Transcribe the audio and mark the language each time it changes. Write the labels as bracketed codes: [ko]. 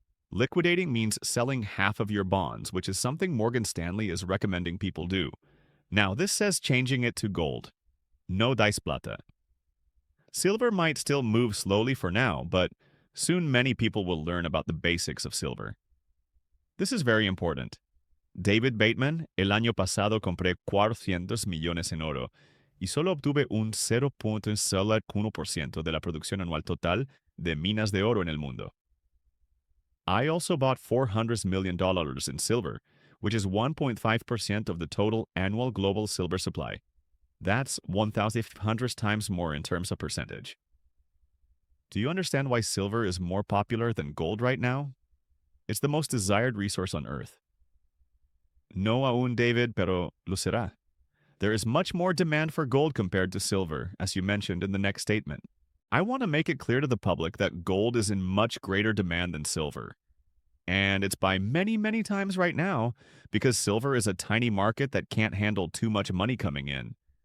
[en] Liquidating means selling half of your bonds, which is something Morgan Stanley is recommending people do. Now, this says changing it to gold. [es] No dice plata. [en] Silver might still move slowly for now, but soon many people will learn about the basics of silver. This is very important. [es] David Bateman, el año pasado compré 400 millones en oro y solo obtuve un 0.01% de la producción anual total de minas de oro en el mundo. [en] I also bought $400 million in silver, which is 1.5% of the total annual global silver supply. That's 1,500 times more in terms of percentage. Do you understand why silver is more popular than gold right now? It's the most desired resource on Earth. [es] No aún, David, pero lo será. [en] There is much more demand for gold compared to silver, as you mentioned in the next statement. I want to make it clear to the public that gold is in much greater demand than silver. And it's by many, many times right now, because silver is a tiny market that can't handle too much money coming in.